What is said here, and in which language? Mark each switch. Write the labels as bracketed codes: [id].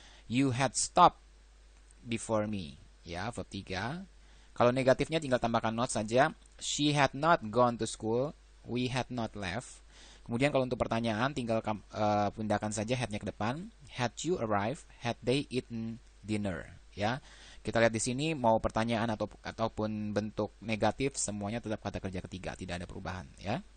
[en] You had stopped before me ya, verb 3. [id] Kalau negatifnya tinggal tambahkan not saja. [en] She had not gone to school, we had not left. [id] Kemudian kalau untuk pertanyaan tinggal pindahkan saja had-nya ke depan. [en] Had you arrived? Had they eaten dinner? Ya. [id] Kita lihat di sini mau pertanyaan ataupun bentuk negatif semuanya tetap kata kerja ketiga, tidak ada perubahan ya.